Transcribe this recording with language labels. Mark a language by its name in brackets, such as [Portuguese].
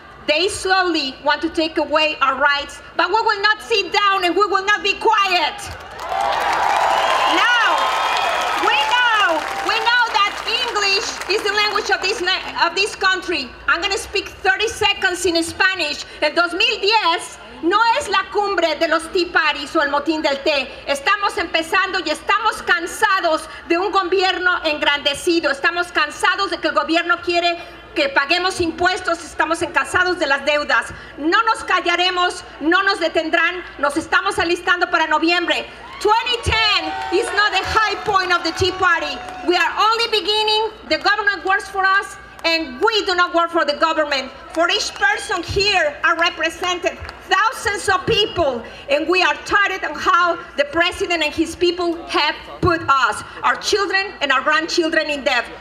[English] They slowly want to take away our rights, but we will not sit down and we will not be quiet. Now, we know that English is the language of this country. I'm going to speak 30 seconds in Spanish. [Spanish] El 2010 no es la cumbre de los Tea Parties o el motín del té. Estamos empezando y estamos cansados de un gobierno engrandecido. Estamos cansados de que el gobierno quiere que paguemos impuestos, estamos cansados de las deudas. No nos callaremos, no nos detendrán, nos estamos alistando para noviembre. [English] 2010 is not the high point of the Tea Party. We are only beginning. The government works for us, and we do not work for the government. For each person here are represented thousands of people, and we are tired of how the president and his people have put us, our children and our grandchildren, in debt.